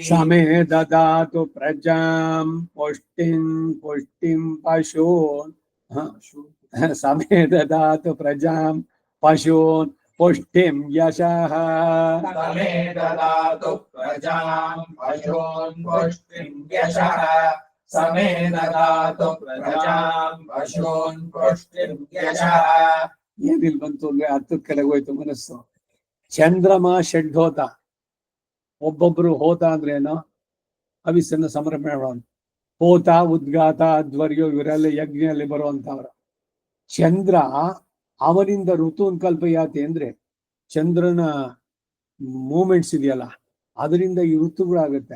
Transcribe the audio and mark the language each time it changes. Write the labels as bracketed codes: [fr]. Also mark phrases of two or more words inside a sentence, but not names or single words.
[sa] समे ददातु प्रजां पुष्टिं पशून् समे ददातु प्रजां पशून् पुष्टिं यशः समे ददातु प्रजां पशून् पुष्टिं यशः समे ददातु प्रजां पशून् पुष्टिं यशः [kn] ಏನಿಲ್ ಬಂತು ಅಂದ್ರೆ ಹತ್ತದ ಕಡೆಗೆ ಹೋಯ್ತು ಮನಸ್ಸು. [sa] ಚಂದ್ರಮ ಷಡ್ಹೋತ, [kn] ಒಬ್ಬೊಬ್ರು ಹೋತ ಅಂದ್ರೆ ಏನು, ಹವಿಸ್ಸನ್ನ ಸಮರ್ಪಣೆ ಮಾಡೋನು. ಹೋತ ಉದ್ಗಾತ ಧ್ವರ್ಯೋ ಇವರೆಲ್ಲ ಯಜ್ಞದಲ್ಲಿ ಬರುವಂತವ್ರು. ಚಂದ್ರ ಅವನಿಂದ [sa] ಋತುನ್ ಕಲ್ಪಯಾತಿ [kn] ಅಂದ್ರೆ ಚಂದ್ರನ ಮೂಮೆಂಟ್ಸ್ ಇದೆಯಲ್ಲ ಅದರಿಂದ ಈ ಋತುಗಳಾಗುತ್ತೆ.